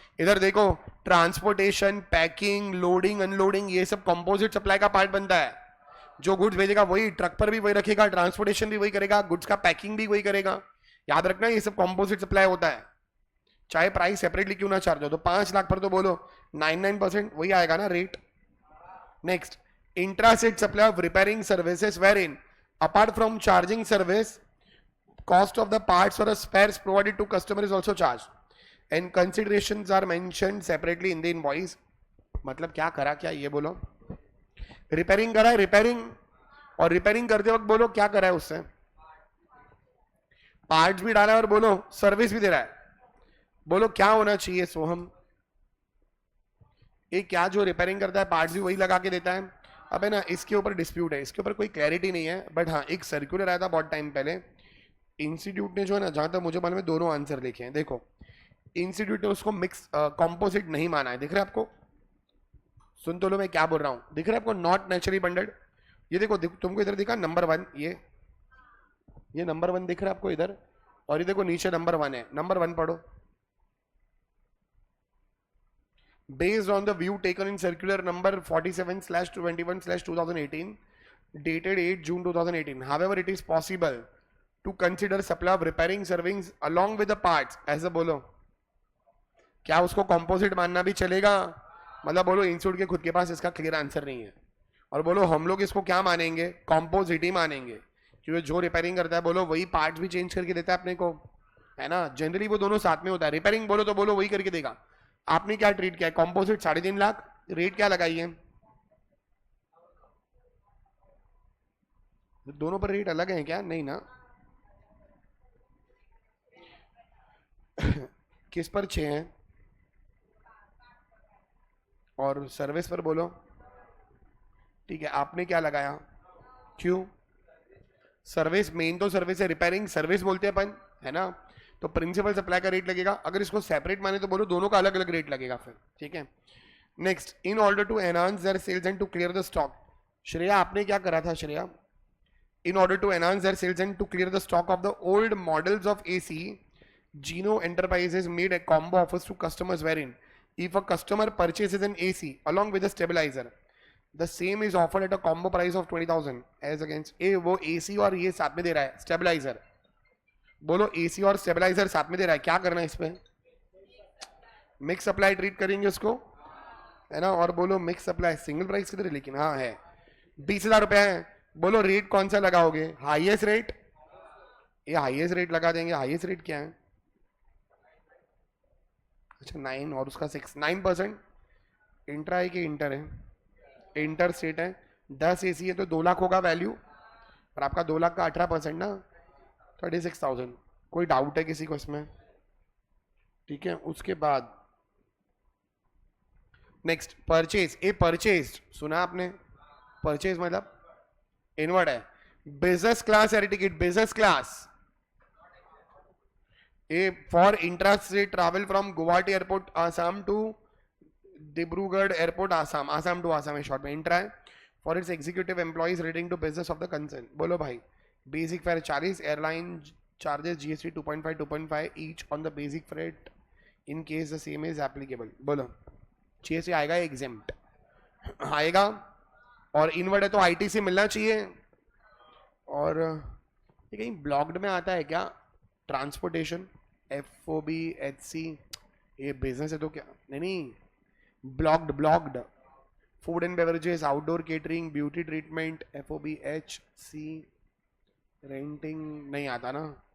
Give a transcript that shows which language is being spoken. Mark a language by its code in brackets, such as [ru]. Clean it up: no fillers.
[hi] इधर देखो transportation, packing, loading, unloading, ये सब कंपोजिट सप्लाई का पार्ट बनता है। जो गुड्स भेजेगा वही ट्रक पर भी वही रखेगा, ट्रांसपोर्टेशन भी वही करेगा, गुड्स का पैकिंग भी वही करेगा। याद रखना ये सब कंपोजिट सप्लाई होता है, चाहे प्राइस सेपरेटली क्यों ना चार्ज हो। तो 5 लाख पर तो बोलो 99% वही आएगा ना rate. [en] Next intrastate supply of repairing services wherein apart from charging service cost of the parts or spares provided to customer is also charged and considerations are mentioned separately in the invoice। [hi] मतलब क्या करा, क्या ये बोलो? Repairing करा है, repairing, और repairing करते वक्त बोलो क्या करा है? उससे पार्ट्स भी डाला है और बोलो सर्विस भी दे रहा है। बोलो क्या होना चाहिए सोहम? ये क्या जो रिपेयरिंग करता है पार्ट्स भी वही लगा के देता है? अब है ना इसके ऊपर डिस्प्यूट है, इसके ऊपर कोई क्लैरिटी नहीं है। बट हाँ एक सर्कुलर आया था बहुत टाइम पहले, इंस्टीट्यूट ने जो है ना, जहां तक मुझे मालूम है दोनों आंसर लिखे हैं। देखो इंस्टीट्यूट ने उसको मिक्स कंपोजिट नहीं माना है। दिख रहा है आपको? सुन तो लो मैं क्या बोल रहा हूं। दिख रहा है आपको? Not naturally bundled. ये देखो तुमको इधर दिखा नंबर 1, ये नंबर 1 दिख रहा है आपको इधर, और ये देखो नीचे नंबर 1 है। नंबर 1 पढ़ो। [en] based on the view taken in circular number 47/21/2018 dated 8 June 2018. However, it is possible to consider supply of repairing servings along with the parts. [hi] ऐसा बोलो, क्या उसको composite मानना भी चलेगा? मतलब बोलो इंस्टीट्यूट के खुद के पास इसका क्लियर आंसर नहीं है, और बोलो हम लोग इसको क्या मानेंगे? कॉम्पोजिट ही मानेंगे, क्योंकि जो रिपेयरिंग करता है बोलो वही पार्ट्स भी चेंज करके देता है अपने को, है ना? जनरली वो दोनों साथ में होता है। रिपेयरिंग बोलो तो बोलो वही करके देगा। आपने क्या ट्रीट किया है? कॉम्पोजिट 3.5 लाख, रेट क्या लगाई है? दोनों पर रेट अलग है क्या? नहीं ना। किस पर 6 है और सर्विस पर बोलो? ठीक है, आपने क्या लगाया? क्यों? सर्विस मेन तो सर्विस है, रिपेयरिंग सर्विस बोलते हैं अपन, है ना? तो प्रिंसिपल सप्लाई का रेट लगेगा। अगर इसको सेपरेट माने तो बोलो दोनों का अलग अलग रेट लगेगा फिर, ठीक है? [en] Next, in order to enhance their sales and to clear the stock. [hi] Shreya आपने क्या करा था Shreya? [en] in order to enhance their sales and to clear the stock of the old models of AC, Gino Enterprises made a combo offers to customers wherein if a customer purchases an AC along with a stabilizer, the same is offered at a combo price of 20,000 as against [hi] ए वो AC और ये साथ में दे रहा है stabiliser. बोलो AC और stabiliser साथ में दे रहा है, क्या करना है इस पे? मिक्स सप्लाई ट्रीट करेंगे उसको, है ना? और बोलो मिक्स सप्लाई सिंगल प्राइस किधर है? लेकिन हाँ है, 20,000 रुपए है। बोलो रेट कौन सा लगाओगे? Highest rate? ये हाईएस्ट रेट लगा देंगे। हाईएस्ट रेट क्या है? अच्छा 9 और उसका 6, 9%। इंट्रा है कि इंटर है? इंटर स्टेट है। 10 एसी है तो 2 लाख होगा वैल्यू, और आपका 2 लाख का 18% ना, 36,000। कोई डाउट है किसी को इसमें? ठीक है, उसके बाद नेक्स्ट परचेज। ए परचेज सुना आपने? परचेज मतलब इनवर्ड है। [en] business class air ticket, business class A for intra-state travel from Guwahati Airport, Assam to Dibrugarh Airport, Assam, Assam to Assam [hi] है शॉर्ट में इंट्रा है। [en] For its executive employees relating to business of the concern। [hi] बोलो भाई, [en] Basic fare 40, airline charges GST 2.5 each on the basic freight in case the same is applicable। [hi] बोलो GST आएगा exempt आएगा, और inward है तो ITC मिलना चाहिए। और ये कहीं ब्लॉक्ड में आता है क्या? ट्रांसपोर्टेशन, FOB HC, ये बिजनेस है तो क्या? नहीं, blocked blocked. Food and beverages, outdoor catering, beauty treatment, FOB HC, renting नहीं आता ना।